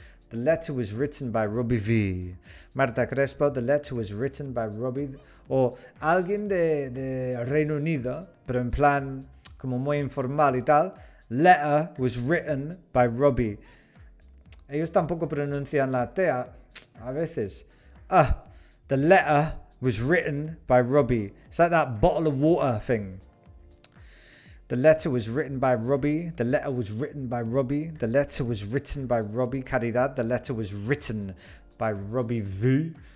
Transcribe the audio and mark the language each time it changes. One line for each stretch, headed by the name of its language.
English: The letter was written by Robbie V. Marta Crespo, the letter was written by Robbie.
Spanish: O alguien de Reino Unido, pero en plan como muy informal y tal.
English: Letter was written by Robbie.
Spanish: Ellos tampoco pronuncian la T a veces.
English: The letter was written by Robbie. It's like that bottle of water thing. The letter was written by Robbie. The letter was written by Robbie. The letter was written by Robbie. Caridad. The letter was written by Robbie V.